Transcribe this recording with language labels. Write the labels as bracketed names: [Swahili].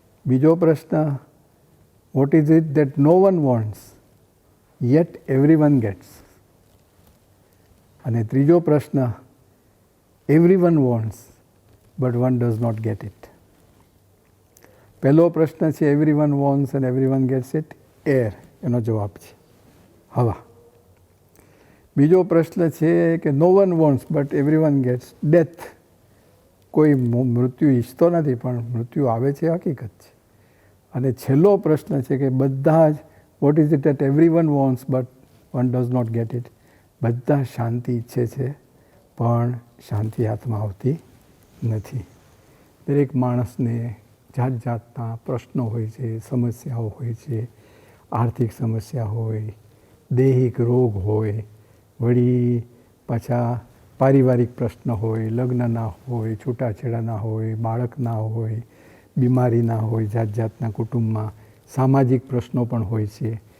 [Gujarati] બીજો પ્રશ્ન, [English] what is it that no one wants yet everyone gets? [Gujarati] અને ત્રીજો પ્રશ્ન, [English] everyone wants but one does not get it. [Gujarati] પહેલો પ્રશ્ન છે [English] everyone wants and everyone gets it, air, [Gujarati] એનો જવાબ છે હવા. બીજો પ્રશ્ન છે કે [English] no one wants but everyone gets death. [Gujarati] કોઈ મૃત્યુ ઈચ્છતો નથી પણ મૃત્યુ આવે છે, હકીકત છે. અને છેલ્લો પ્રશ્ન છે કે બધા જ [English] what is it that everyone wants but one does not get it? [Gujarati] બધા શાંતિ ઈચ્છે છે પણ શાંતિ હાથમાં આવતી નથી. દરેક માણસને જાત જાતના પ્રશ્નો હોય છે, સમસ્યાઓ હોય છે. આર્થિક સમસ્યા હોય, દૈહિક રોગ હોય, વળી પાછા પારિવારિક પ્રશ્ન હોય, લગ્નના હોય, છૂટાછેડાના હોય, બાળકના હોય, બીમારીના હોય, જાત જાતના કુટુંબમાં સામાજિક પ્રશ્નો પણ હોય છે.